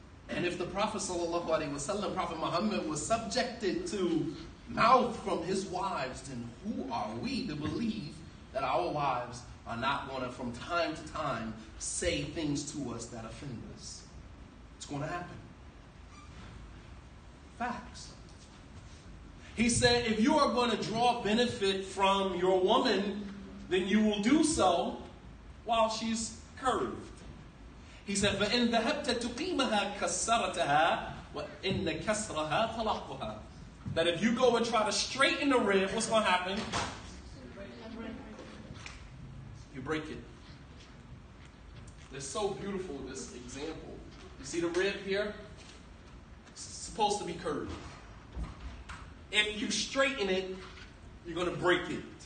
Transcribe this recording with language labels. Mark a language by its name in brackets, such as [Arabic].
[English] And if the Prophet ﷺ, Prophet Muhammad, was subjected to mouth from his wives, then who are we to believe that our wives are not going to, from time to time, say things to us that offend us? It's going to happen. Facts. He said, if you are going to draw benefit from your woman, then you will do so while she's curved. [Arabic] He said, فَإِنْ ذَهَبْتَ تُقِيمَهَا كَسَّرَتَهَا وَإِنَّ كَسْرَهَا طَلَقُهَا. [English] That if you go and try to straighten the rib, what's going to happen? You break it. It's so beautiful, this example. You see the rib here? It's supposed to be curved. If you straighten it, you're going to break it.